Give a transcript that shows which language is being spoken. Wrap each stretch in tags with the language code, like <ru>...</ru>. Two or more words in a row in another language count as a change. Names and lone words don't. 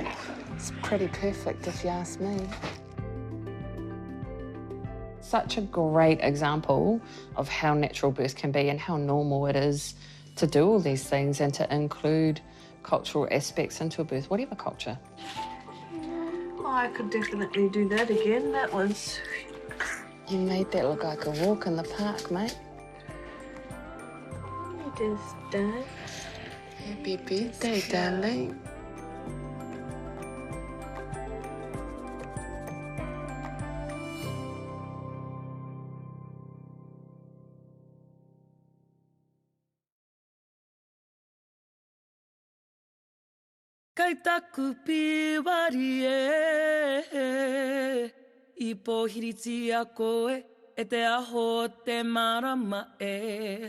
<en>It's pretty perfect if you ask me. Such a great example of how natural birth can be and how normal it is to do all these things and to include cultural aspects into a birth, whatever culture. Oh, I could definitely do that again. That was... You made that look like a walk in the park, mate. It is done. Happy birthday, darling.</en> <mi>Kai taku piwari e, I pohiriti a koe, e te aho te marama e.</mi>